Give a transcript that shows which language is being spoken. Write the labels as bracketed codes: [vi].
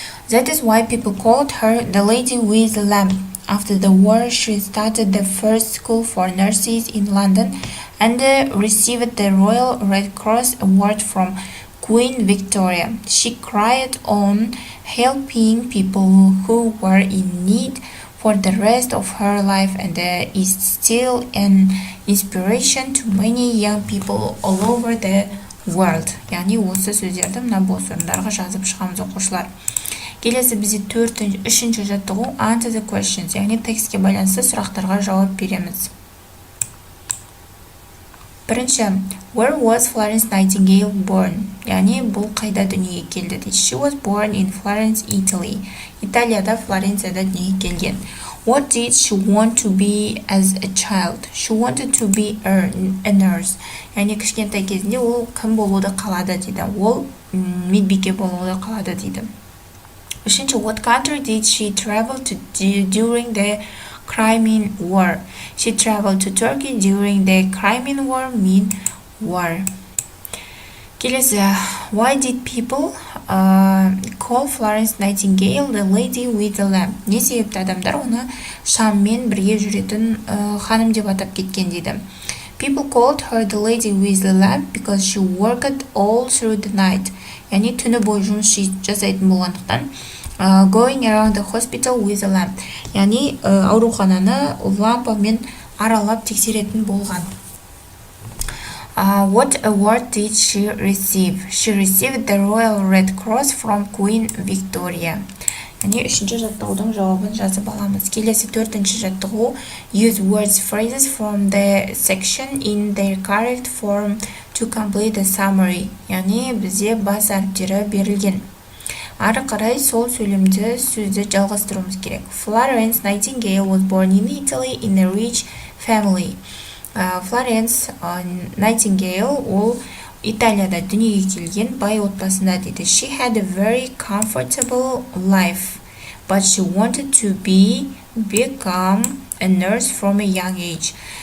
[en] That is why people called her the lady with the lamp. After the war, she started the first school for nurses in London and received the Royal Red Cross Award from Queen Victoria. She carried on helping people who were in need for the rest of her life and is still an inspiration to many young people all over the world. [kk] Яғни осы сөздерді мына бос орындарға жазып шығамыз оқушылар. Келесі бізде үшінші жаттығу [en] Answer the questions, [kk] яғни текстке байланысты сұрақтарға жауап береміз. [en] Бірінші, Where was Florence Nightingale born? [kk] Яғни бұл қайда дүниеге келді дейді. [en] She was born in Florence, Italy. [kk] Италияда, Флоренцияда дүниеге келген. [en] What did she want to be as a child? She wanted to be a nurse. [kk] Яғни кішкентай кезінде ол кім болуды қалады дейді. Ол медбике болуды қалады дейді. [en] Үшінші, What country did she travel to during the Crimean War? She traveled to Turkey during the Crimean War. Келесі, Why did people call Florence Nightingale the lady with the lamp? [kk] Не себепті адамдар оны шаммен бірге жүретін ханым деп атап кеткен дейді. [en] People called her the lady with the lamp because she worked all through the night. [kk] Яғни түні бойы жұмыс жасайтын болғандықтан [en] going around the hospital with a lamp. [kk] Яғни аурухананы лампамен аралап тексеретін болған. [en] What award did she receive? She received the Royal Red Cross from Queen Victoria. [kk] Яғни үшінші жаттығудың жауабын жазып аламыз. Келесі төртінші жаттығу [en] Use words phrases from the section in their correct form to complete the summary. [kk] Яғни бізде бас әріптері берілген. Ары қарай сол сөйлемді сөзді жалғастыруымыз керек. [en] Florence Nightingale was born in Italy in a rich family. [kk] Florence Nightingale ол Италияда дүниеге келген бай отбасында дейді. [en] She had a very comfortable life, but she wanted to become a nurse from a young age.